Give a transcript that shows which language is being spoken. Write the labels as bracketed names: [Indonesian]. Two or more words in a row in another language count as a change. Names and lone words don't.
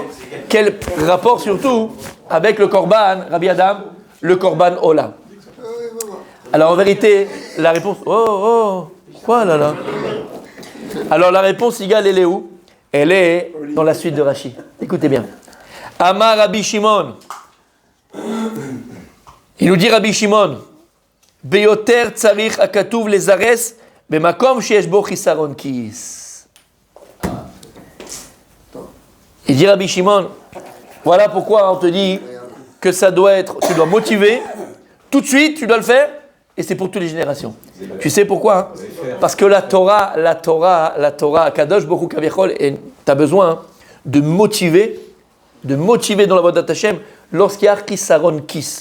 [French] Quel rapport surtout avec le Korban, Rabbi Adam, le [Hebrew] קרבן עולה? [French] Alors en vérité, la réponse... Quoi là? Alors la réponse, Yigal, elle est où? Elle est dans la suite de Rashi. Écoutez bien. [Hebrew] אמר רבי שמעון. [French] Il nous dit Rabbi Shimon, [Hebrew] ביותר צריך הכתוב לזרז במקום שיש בו חסרון כיס. [French] Il dit Rabbi Shimon, voilà pourquoi on te dit que ça doit être, tu dois motiver, tout de suite, tu dois le faire, et c'est pour toutes les générations. Tu sais pourquoi Parce que la Torah, [Hebrew] קדוש ברוך הוא כביכול, [French] et tu as besoin de motiver dans la voie d'Hachem lorsqu'il y a [Hebrew] חסרון כיס.